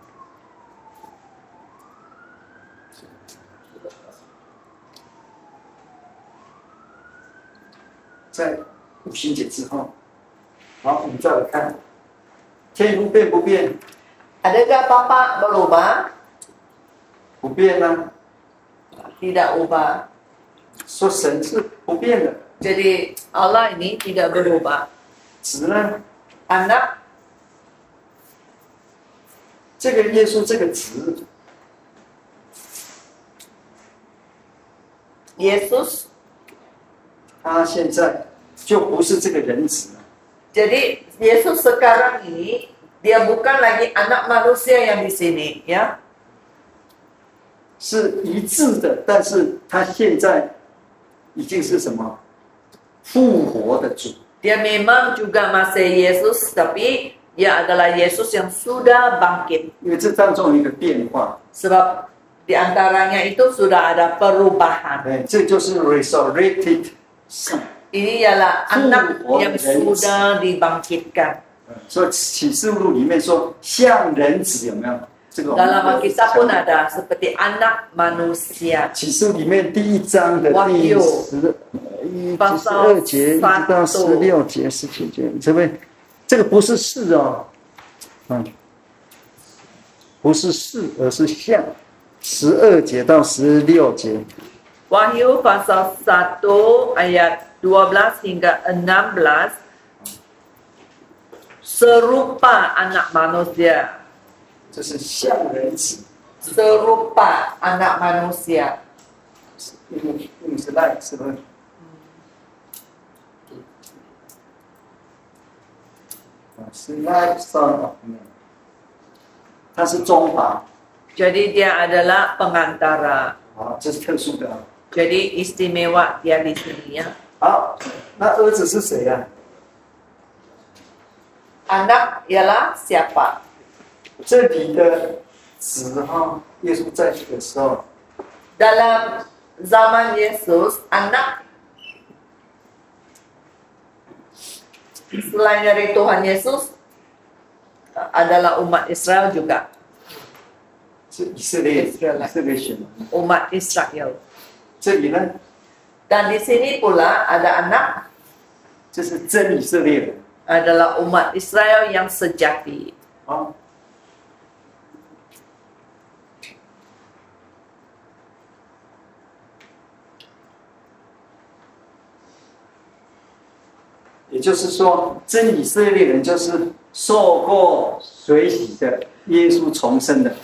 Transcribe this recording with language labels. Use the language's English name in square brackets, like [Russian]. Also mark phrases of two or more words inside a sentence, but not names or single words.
[Chinese] 在五旬节之后，好，我们再来看，天父变不变？ [Malay] Adakah Bapa berubah? [Chinese] 不变啊， [Malay] Tidak ubah. [Chinese] 说神是不变的， [Malay] Jadi Allah ini tidak berubah. [Chinese] 子呢？ Anak 这个耶稣这个子， Yesus, 他现在就不是这个人子了。 [Malay] jadi Yesus sekarang ini dia bukan lagi anak manusia yang di sini, ya. [Chinese] 是一致的，但是他现在已经是什么复活的主， [Malay] Dia memang juga masih Yesus, tapi dia adalah Yesus yang sudah bangkit. [Chinese] 因为这当中有一个变化， [Malay] Sebab di antaranya itu sudah ada perubahan. [Chinese] 哎，这就是 [English] resurrected son。 [Malay] Ini ialah anak yang sudah dibangkitkan. [Chinese] 所以启示录里面说像人子有没有？这个我们 Dalam 有 [Malay] Alkitab pun ada seperti anak manusia. [Chinese] 启示录里面第一章的第 Wahyu 12节一直到16节、17节，这边这个不是是哦，不是是，而是像12节到16节。 [Malay] Wahyu pasal 1 ayat 12 hingga 16 serupa anak manusia. [Chinese] 这是像人子， [Malay] Serupa anak manusia. [Chinese] 用是 like 是不是？是 [English] like son of man， [Chinese] 它是中法， [Malay] Jadi dia adalah pengantara. [Chinese] 好，这是特殊的。 [Malay] Jadi istimewa dia di sini, ya. [Chinese] 好，那儿子是谁啊？ [Malay] Anak ialah siapa? [Chinese] 这里的子哈，耶稣在这个时候， [Malay] Dalam zaman Yesus, anak selain dari Tuhan Yesus adalah umat Israel juga. [Chinese] 是以色列， Israelite 以色列选的。 [Malay] Umat Israel. [Chinese] 这里呢， [Malay] Dan di sini pula ada anak [Chinese] 这是真以色列人 [Malay] adalah umat Israel yang sejati. 啊。 [Chinese] 也就是说，真以色列人就是受过水洗的，耶稣重生的。